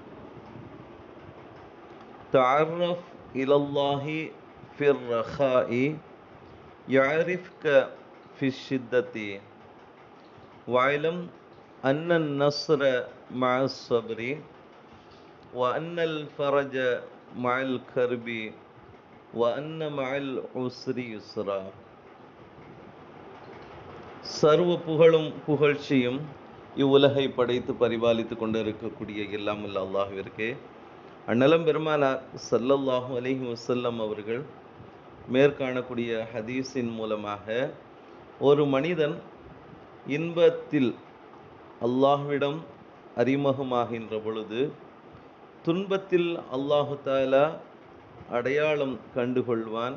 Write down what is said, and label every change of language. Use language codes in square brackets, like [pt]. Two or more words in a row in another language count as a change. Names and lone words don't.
[ar] تعرف إلى الله في الرخاء يعرفك في الشدة واعلم أن النصر مع الصبر وأن الفرج مع الكرب وأن مع العسر يسرا. [ta] சர்வ புகழும் புகழ்ச்சியும் இவ்வுலகை படைத்து பரிபாலித்து கொண்டு இருக்கக்கூடிய எல்லாம் உள்ள அல்லாஹ்விற்கே. அந்நலம் பெருமானார் [ar] صلى الله عليه وسلم [ta] அவர்கள் மேற்காணக்கூடிய ஹதீஸின் மூலமாக ஒரு மனிதன் இன்பத்தில் அல்லாஹ்விடம் அறிமுகமாகின்ற பொழுது துன்பத்தில் [ar] الله تعالى [ta] அடையாளம் கண்டுகொள்வான்.